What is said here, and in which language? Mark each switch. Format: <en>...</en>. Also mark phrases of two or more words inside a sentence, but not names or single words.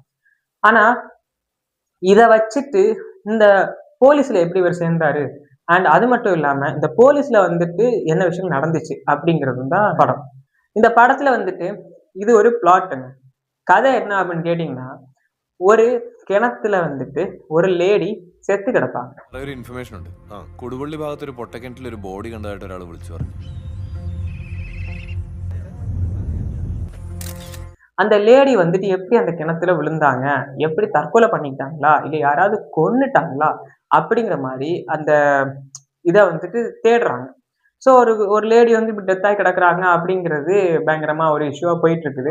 <ta>ஆனா இத வச்சுட்டு இந்த போலீஸ்ல எப்படி இவர் சேர்ந்தாரு, அண்ட் அது மட்டும் இல்லாம இந்த போலீஸ்ல வந்துட்டு என்ன விஷயம் நடந்துச்சு அப்படிங்கிறது தான் படம். இந்த படத்துல வந்துட்டு இது ஒரு பிளாட்டுங்க. கதை என்ன அப்படின்னு கேட்டீங்கன்னா, ஒரு கிணத்துல வந்துட்டு ஒரு லேடி செத்து கிடப்பாங்க.</ta> <ml>ഒരു ഇൻഫർമേഷൻ ഉണ്ട്. കൊടുവള്ളി ഭാഗത്ത് ഒരു പൊട്ടക്കിണറ്റിൽ ഒരു ബോഡി കണ്ടതായിട്ട് ഒരാൾ വിളിച്ചു പറഞ്ഞു.</ml> <ta>அந்த லேடி வந்துட்டு எப்படி அந்த கிணத்துல விழுந்தாங்க, எப்படி தற்கொலை பண்ணிக்கிட்டாங்களா, இல்ல யாராவது கொன்னுட்டாங்களா அப்படிங்கிற மாதிரி அந்த இதை வந்துட்டு தேடுறாங்க. ஸோ ஒரு ஒரு லேடி வந்து இப்படி டெத் ஆகி கிடக்குறாங்க அப்படிங்கிறது பயங்கரமா ஒரு இஷ்யூவா போயிட்டு இருக்குது.</ta>